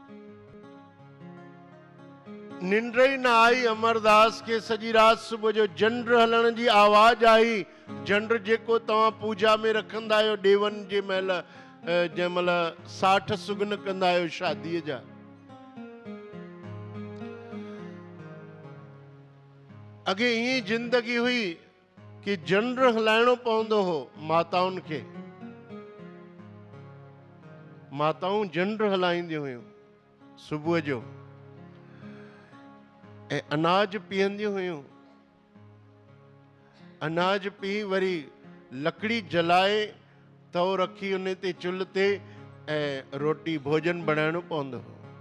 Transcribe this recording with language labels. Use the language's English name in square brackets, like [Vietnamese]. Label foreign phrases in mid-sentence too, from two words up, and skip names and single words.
[Sindhi] निंड ई न आई अमरदास खे सॼी राति, सुबुह जो झंड हलण जी आवाज आई। झंड जेको तव्हां पूजा में रखंदा आहियो ॾेवनि जे महिल, जंहिं महिल 60 सुगन कंदा आहियो शादीअ जा। अॻे ईअं जिंदगी हुई कि झंड हलाइणो पवंदो हो माताउनि खे। माताऊं झंड हलाईंदियूं हुयूं सुबुह जो, ऐं अनाज पीअंदियूं हुयूं। अनाज पी वरी लकड़ी जलाए तओ रखी उन ते चुल्ह ते ऐं रोटी भोजन बनाइणो पवंदो हो।